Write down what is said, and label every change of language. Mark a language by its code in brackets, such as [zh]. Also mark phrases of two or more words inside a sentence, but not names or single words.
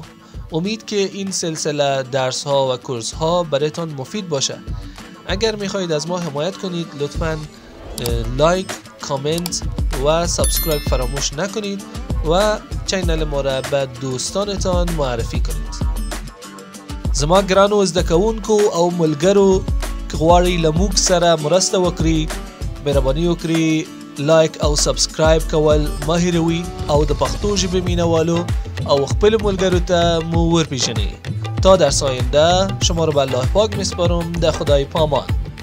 [fa] امید که این سلسله درس ها و کورس ها برایتان مفید باشه. اگر میخواهید از ما حمایت کنید لطفاً لایک، کامنت و سابسکرایب فراموش نکنید و چینل ما را به دوستانتان معرفي کنید. [ps] زما ګرانو زده کوونکو او ملګرو که غواړئ له موږ سره مرسته وکړئ، مهرباني وکړئ لایک او سبسکرایب کول مه هیروئ او د پښتو ژبې مینوالو او خپل ملګرو ته مو ورپېژنئ. [fa] تا درس آینده شما رو به الله پاک میسپارم. [ps] د خدای پامان.